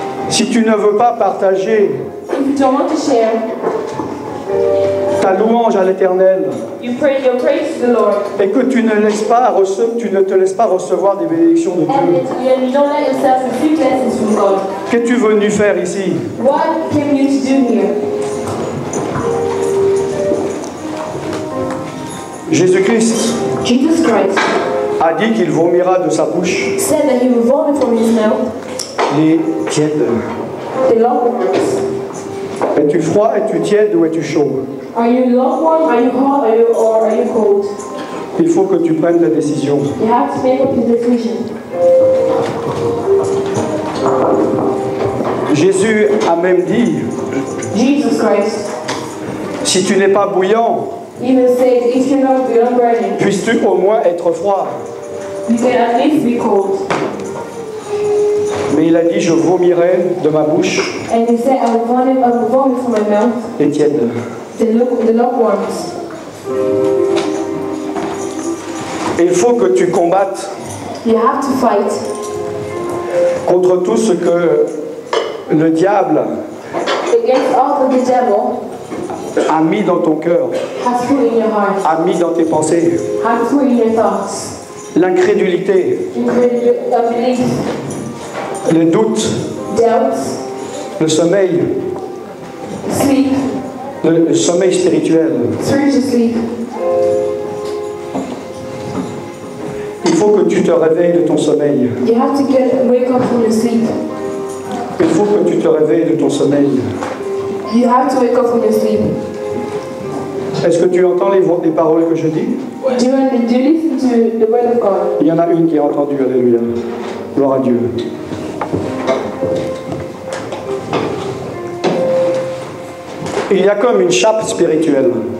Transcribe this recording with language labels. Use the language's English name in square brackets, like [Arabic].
[French] Si tu ne veux pas partager [English] If you don't want to share, [French] ta louange à l'Éternel [English] you pray your praise to the Lord. [French] et que tu ne te laisses pas recevoir des bénédictions de Dieu, [English] And you don't let yourself receive blessings from God. [French] qu'es-tu venu faire ici? [English] What came you to do here? [French] Jésus-Christ [English] Jesus Christ [French] a dit qu'il vomira de sa bouche [English] said that he will vomit from his mouth [French] les tièdes. [English] the lukewarm. [French] Es-tu froid, es-tu tiède ou es-tu chaud? [English] Are you lukewarm? Are you hot? Or are you cold? [French] Il faut que tu prennes ta décision. [English] You have to make up your decision. [French] Jésus a même dit, [English] Jesus Christ [French] si tu n'es pas bouillant, [English] even said, if you're not burning, [French] puisses-tu au moins être froid. [English] you can at least be cold. [French] Mais il a dit, je vomirai de ma bouche [English] And he said, I will vomit from my mouth [French] les tièdes. [English] the lukewarms. [French] Et il faut que tu combattes [English] You have to fight [French] contre tout ce que le diable [English] against all that the devil [French] a mis dans ton cœur, [English] has put in your heart, [French] a mis dans tes pensées. [English] has put in your thoughts. [French] L'incrédulité, [English] Unbelief, [French] le doute, [English] doubts, [French] le sommeil, [English] sleep, [French] le sommeil spirituel. [English] spiritual sleep. [French] Il faut que tu te réveilles de ton sommeil. [English] You have to wake up from your sleep. [French] Il faut que tu te réveilles de ton sommeil. [English] You have to wake up from your sleep. [French] Est-ce que tu entends les paroles que je dis? [English] Do you listen to the word of God? [French] Il y en a une qui a entendu, alléluia. Gloire à Dieu. Il y a comme une chape spirituelle.